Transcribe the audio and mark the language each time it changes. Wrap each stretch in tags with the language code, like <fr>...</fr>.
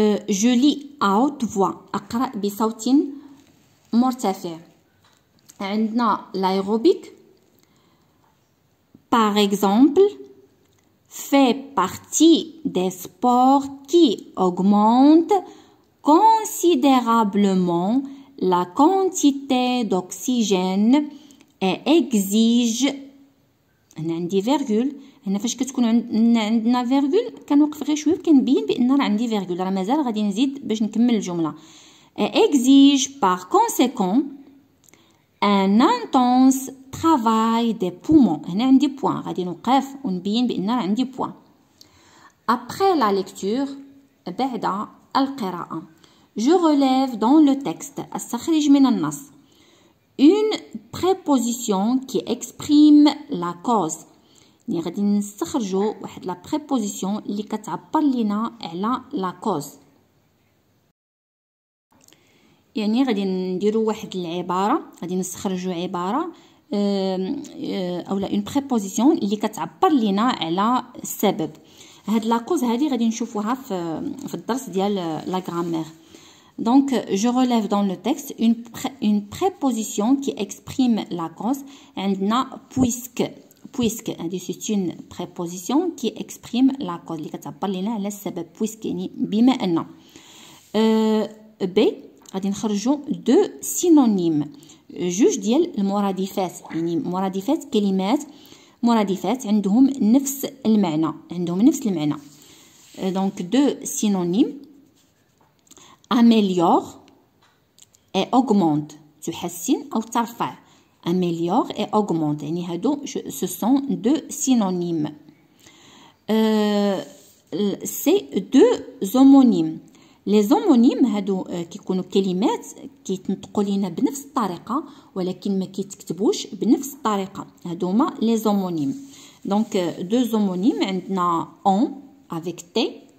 <fr>جو لي اوت فوا</fr> <ar>اقرا بصوت مرتفع. عندنا</ar> <fr>لايروبيك par exemple fait partie des sports qui augmentent considérablement la quantité d'oxygène et exige.</fr> <ar>هنا عندي فيرغول، هنا فاش كتكون عندنا فيرغول كنوقف غير شويه كنبين بان راه عندي فيرغول، راه مازال غادي نزيد باش نكمل الجمله.</ar> <fr>exige par conséquent un intense travail des poumons.</fr> <ar>هنا عندي point غادي نوقف ونبين بأن عندي point.</ar> <fr>Après la lecture</fr> <ar>بعد القراءة</ar> <fr>je relève dans le texte</fr> <ar>أستخرج من النص</ar> <fr>une préposition qui exprime la cause.</fr> <ar>يعني غادي نستخرجوا واحد لا بريبوزيسيون اللي كتعبر لينا على لا كوز. يعني غادي نديروا واحد العباره، غادي نستخرجوا عباره اولا اون بريبوزيسيون اللي كتعبر لينا على السبب. هاد لا كوز هادي غادي نشوفوها في الدرس ديال لا غرامير.</ar> <fr>Donc, je relève dans le texte une préposition qui exprime la cause. عندنا puisque c'est une préposition qui exprime la cause</fr> <ar>اللي كتعبر لنا على السبب. puisque يعني بما أن. B غادي نخرجوا دو سينونيم جوج ديال المرادفات، يعني مرادفات كلمات مرادفات عندهم نفس المعنى، دونك دو سينونيم</ar> <fr>améliore et augmente</fr> <ar>تحسن أو ترفع.</ar> <fr>améliore et augmente</fr> <ar>يعني هادو</ar> <fr>ce sont deux synonymes. c'est deux homonymes.</fr> <ar>les homonymes هادو كيكونوا كلمات كيتنطقوا لينا بنفس الطريقة ولكن ما كيتكتبوش بنفس الطريقة، هادو هما les homonymes.</ar> <fr>donc deux homonymes</fr> <ar>عندنا</ar> <fr>on avec t.</fr>